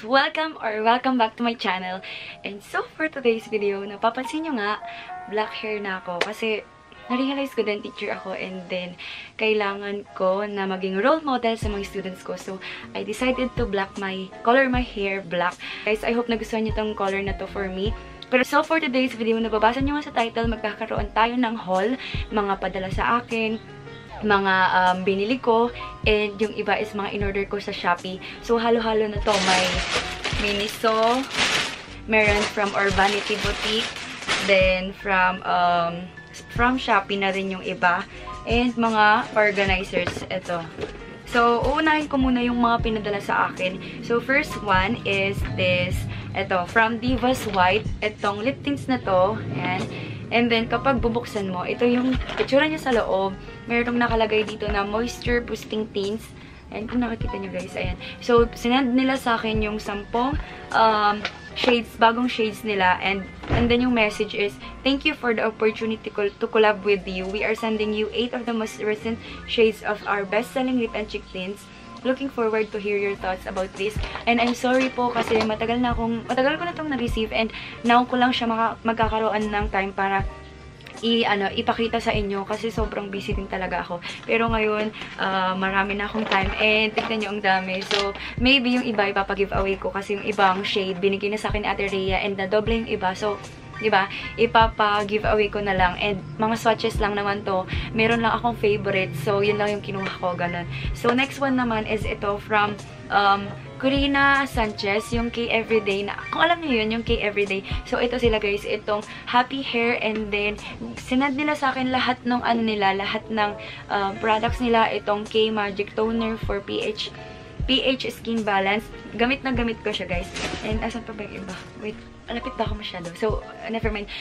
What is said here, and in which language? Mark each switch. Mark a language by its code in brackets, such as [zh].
[en] Welcome back to my channel. And so for today's video, [tl] napapansin nyo nga, black hair na ako. Kasi na-realize ko din, teacher ako, and then kailangan ko na maging role model sa mga students ko. [en] So, I decided to color my hair black. [tl] Guys, I hope nagustuhan nyo tong color na to for me. Pero [en] so for today's video, [tl] nababasa nyo nga sa title, magkakaroon tayo ng haul, mga padala sa akin, mga binili ko, and yung iba is mga in-order ko sa Shopee. So, halo-halo na to. May Miniso, meron from Urbanity Boutique, then from Shopee na rin yung iba, and mga organizers, ito. So, uunahin ko muna yung mga pinadala sa akin. So, first one is this, ito, from Divas White, itong lip tints na to, ayan. And then, kapag bubuksan mo, ito yung itsura niya sa loob. Merong nakalagay dito na moisture boosting tints. Ayan, kung nakikita nyo guys, ayan. So, sinend nila sa akin yung 10 shades, bagong shades nila. [en] And then [tl] yung message [en] is, thank you for the opportunity to collab with you. We are sending you 8 of the most recent shades of our best-selling lip and cheek tints. Looking forward to hear your thoughts about this. And I'm sorry [tl] po kasi matagal ko na itong na-receive, and now ko lang siya magkakaroon ng time para ipakita sa inyo kasi sobrang busy din talaga ako. Pero ngayon, marami na akong time, and tignan nyo ang dami. [en] So, maybe [tl] yung iba ipapa-giveaway ko kasi yung ibang shade binigay na sa akin ni Ate Rhea, and na-double yung iba. So, diba? Ipapa-giveaway ko na lang. And mga swatches lang naman to. Meron lang akong favorite. So, yun lang yung kinuha ko. Ganun. [en] So, next one naman is ito from Corina Sanchez. [tl] Yung K Everyday. Kung alam niyo yun, yung K Everyday. So, ito sila guys. Itong Happy Hair. And then, sinad nila sa akin lahat ng lahat ng products nila. Itong K Magic Toner for pH Skin Balance. Gamit na gamit ko siya guys. And asan pa ba yung iba? Wait. Malapit ba ako masyado? [en] So, never mind.